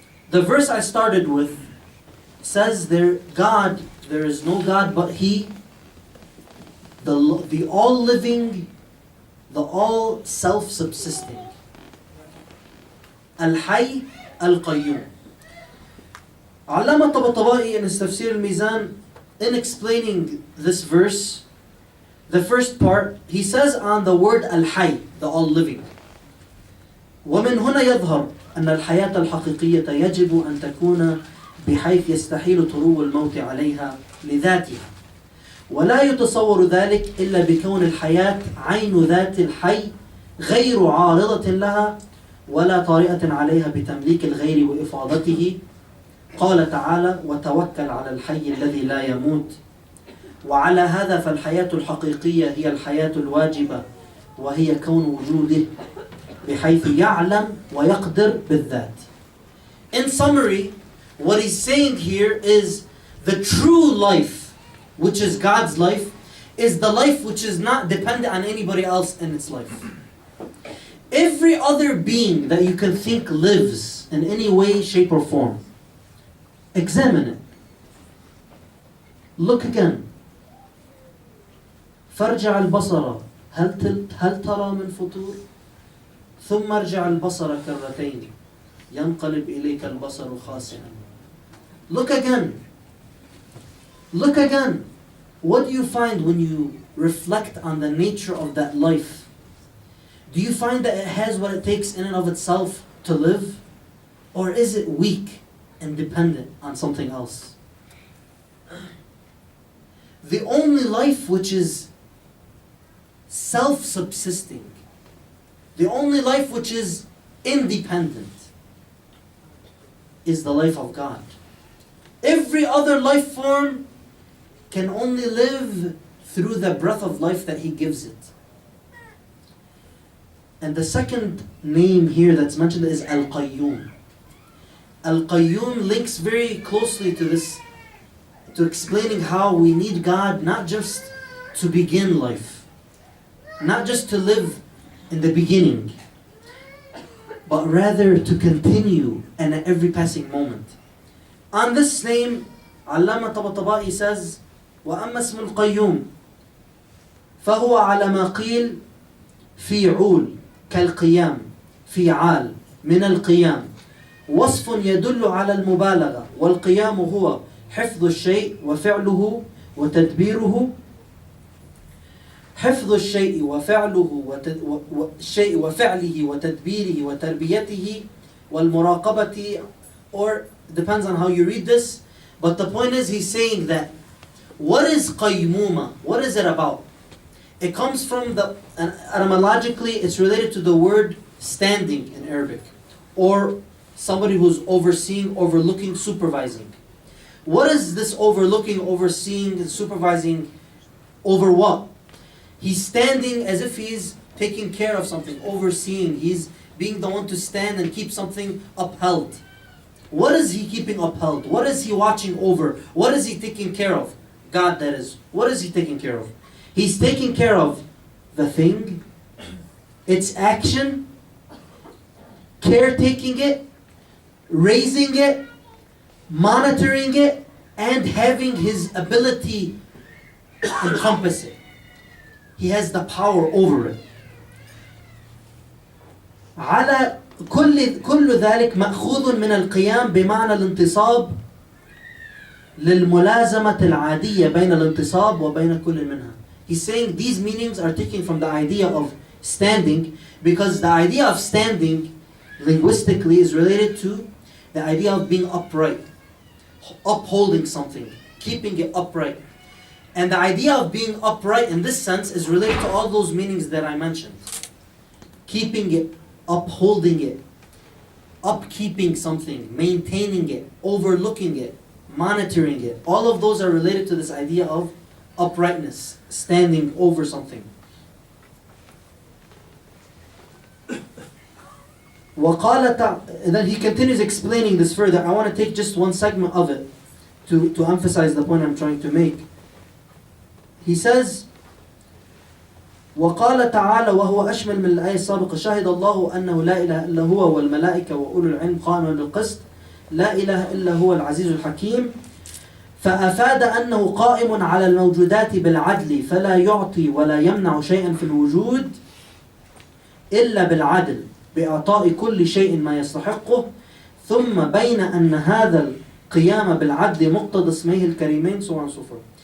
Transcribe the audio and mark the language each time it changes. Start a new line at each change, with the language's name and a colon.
English: The verse I started with says there is no God but He, the all-living, the all-self-subsisting. Al-Hayy Al-Qayyum. Allama Tabatabai in his Tafsir al-Mizan, in explaining this verse, the first part, he says on the word Al-Hayy, the all-living.
Arabic: ومن هنا يظهر أن الحياة الحقيقية يجب أن تكون بحيث يستحيل طلوع الموت عليها لذاتها، ولا يتصور ذلك إلا بكون الحياة عين ذات الحي غير عارضة لها ولا طارئة عليها بتمليك الغير وإفاضته. قال تعالى: وتوكل على الحي الذي لا يموت. وعلى هذا فالحياة الحقيقية هي الحياة الواجبة، وهي كون وجوده بحيث يعلم ويقدر بالذات.
English: In summary, what he's saying here is the true life, which is God's life, is the life which is not dependent on anybody else in its life. Every other being that you can think lives in any way, shape or form. Examine it. Look again.
Arabic: فارجع البصر هل ترى من فطور ثم ارجع البصر كرتين ينقلب إليك البصر خاسئا.
English: Look again. Look again. What do you find when you reflect on the nature of that life? Do you find that it has what it takes in and of itself to live? Or is it weak and dependent on something else? The only life which is self-subsisting, the only life which is independent, is the life of God. Every other life form can only live through the breath of life that He gives it. And the second name here that's mentioned is Al-Qayyum. Al-Qayyum links very closely to this, to explaining how we need God not just to begin life, not just to live in the beginning, but rather to continue and at every passing moment. On this name, Allama Tabatabai says,
Arabic: وَأَمَّا اسْمُ الْقَيُّومِ فَهُوَ عَلَى مَا قِيلْ فِي عُول كالقيام فِعَال من القيام وصف يدل على المبالغة والقيام هو حفظ الشيء وفعله وتدبيره حفظ الشيء وفعله وتدبيره وتربيته والمراقبة,
English: or depends on how you read this, but the point is he's saying that what is qaymuma? What is it about? It comes from the, etymologically it's related to the word standing in Arabic, or somebody who's overseeing, overlooking, supervising. What is this overlooking, overseeing, supervising over what? He's standing as if he's taking care of something, overseeing. He's being the one to stand and keep something upheld. What is he keeping upheld? What is he watching over? What is he taking care of? God, that is. What is he taking care of? He's taking care of the thing, its action, caretaking it, raising it, monitoring it, and having his ability encompass it. He has the power over it.
Arabic: على كل ذلك مأخوذ من القيام بمعنى الانتصاب للملازمة العادية بين الانتصاب وبين كل منها.
English: He's saying these meanings are taken from the idea of standing, because the idea of standing linguistically is related to the idea of being upright, upholding something, keeping it upright. And the idea of being upright in this sense is related to all those meanings that I mentioned. Keeping it, upholding it, upkeeping something, maintaining it, overlooking it, monitoring it. All of those are related to this idea of uprightness, standing over something. And then he continues explaining this further. I want to take just one segment of it to emphasize the point I'm trying to make. He says,
Arabic: وقال تعالى وهو أشمل من الآية السابقة شهد الله أنه لا إله إلا هو والملائكة وأولو العلم قائما بالقسط لا إله إلا هو العزيز الحكيم فأفاد أنه قائم على الموجودات بالعدل فلا يعطي ولا يمنع شيئا في الوجود إلا بالعدل بإعطاء كل شيء ما يستحقه ثم بين أن هذا القيام بالعدل مقتضى اسميه الكريمين
English: so on and so forth.